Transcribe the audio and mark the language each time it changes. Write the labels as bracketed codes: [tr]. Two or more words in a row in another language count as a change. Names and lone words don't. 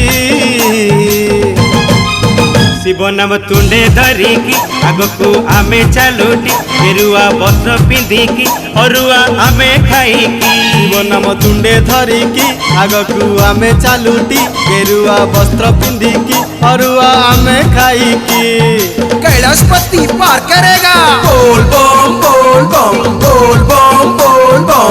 [or] ଶିବ ନାମ ତୁଣ୍ଡେ ଧରିକି ଆଗକୁ ଆମେ ଚାଲୁଟି ଗେରୁଆ ବସ୍ତ୍ର ପିନ୍ଧିକି ଅରୁଆ ଆମେ ଖାଇକି। ଶିବ ନାମ ତୁଣ୍ଡେ ଧରିକି ଆଗକୁ ଆମେ ଚାଲୁଟି ଗେରୁଆ ବସ୍ତ୍ର ପିନ୍ଧିକି ଅରୁଆ ଆମେ ଖାଇକି। [hi] कैलाशपति पार करेगा बोल बम बोल बम बोल बम बोल बम।